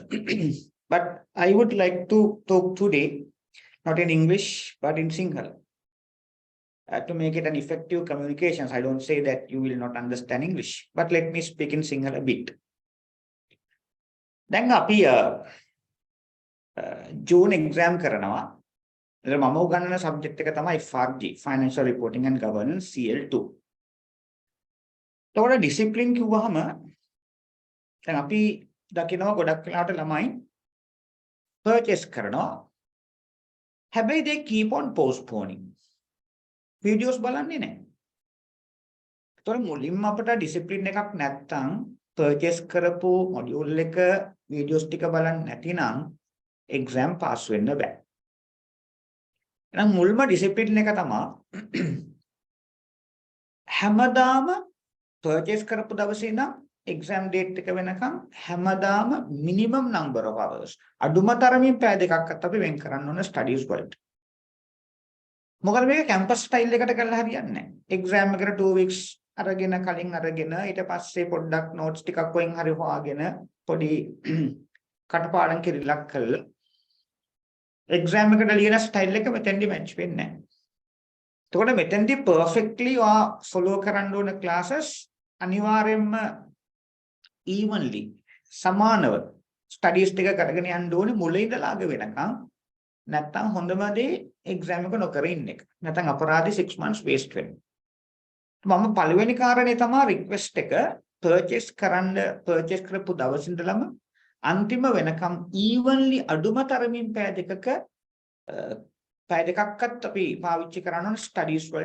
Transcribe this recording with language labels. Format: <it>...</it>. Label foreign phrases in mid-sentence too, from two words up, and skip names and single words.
<en>But I would like to talk today, not in English, but in Sinhala. To make it an effective communications, I don't say that you will not understand English, but let me speak in Sinhala a bit.</en> <si>Then api June exam කරනවා. මම උගන්වන සබ්ජෙක්ට් එක තමයි FRG, Financial Reporting and Governance CL2. ඒතකොට ඩිසිප්ලින් කිව්වහම දැන් අපි දකිනවා ගොඩක් වෙලාවට ළමයි purchase කරනවා.</si> <en>හැබැයි they keep on postponing.</en> <si>videos බලන්නේ නැහැ. ඒතකොට මුලින්ම අපට ඩිසිප්ලින් එකක් නැත්තම් purchase කරපු module එක videos ටික බලන්නේ නැතිනම්</si> <en>exam pass</en> <si>වෙන්න බෑ. එහෙනම් මුල්ම ඩිසිප්ලින් එක තමයි හැමදාම purchase කරපු දවසේ ඉඳන්</si> <en>exam date</en> <si>එක වෙනකම් හැමදාම</si> <en>minimum number of hours</en> <si>අඩුම තරමින් පැය දෙකක්වත් අපි වෙන් කරන්න ඕන studies වලට. මොකද මේක</si> <en>campus style</en> <si>එකට කරලා හරියන්නේ නැහැ. exam එකට 2 weeks අරගෙන කලින් අරගෙන ඊට පස්සේ පොඩ්ඩක් notes ටිකක් කොහෙන් හරි හොයාගෙන පොඩි කටපාඩම් කිරිලක් කළා. exam එකට ලියන style එක මෙතෙන්දි match වෙන්නේ නැහැ. එතකොට මෙතෙන්දි</si> <en>perfectly follow</en> <si>කරන්න ඕන classes අනිවාර්යයෙන්ම evenly සමානව studies ටික කරගෙන යන්න ඕනේ මුලින් ඉඳලා අග වෙනකම්. නැත්තම් හොඳම දේ exam එක නොකර ඉන්න එක. නැත්තම් අපරාධි 6</si> <en>months waste</en> <si>වෙනවා. මම පළවෙනි කාරණේ තමයි request එක purchase කරපු දවස් ඉඳලම අන්තිම වෙනකම් evenly අඩුම තරමින් පැය දෙකක්වත් අපි පාවිච්චි කරන්න ඕන ස්ටඩීස් වලට.</si>